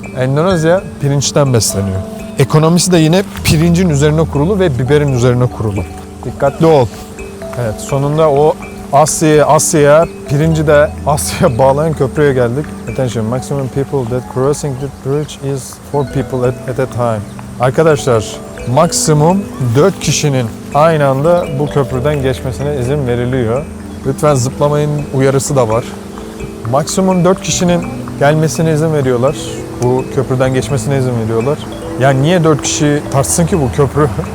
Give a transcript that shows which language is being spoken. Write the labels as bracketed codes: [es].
[tr] Endonezya pirinçten besleniyor. Ekonomisi de yine pirincin üzerine kurulu ve biberin üzerine kurulu. Dikkatli ol. Evet sonunda o Asya'ya, pirinci de Asya'ya bağlayan köprüye geldik. [en] Attention, maximum people that crossing the bridge is 4 people at a time. [tr] Arkadaşlar maksimum 4 kişinin aynı anda bu köprüden geçmesine izin veriliyor. Lütfen zıplamayın uyarısı da var. Maksimum 4 kişinin gelmesine izin veriyorlar. Bu köprüden geçmesine izin veriyorlar. Yani niye 4 kişi tartsın ki bu köprü?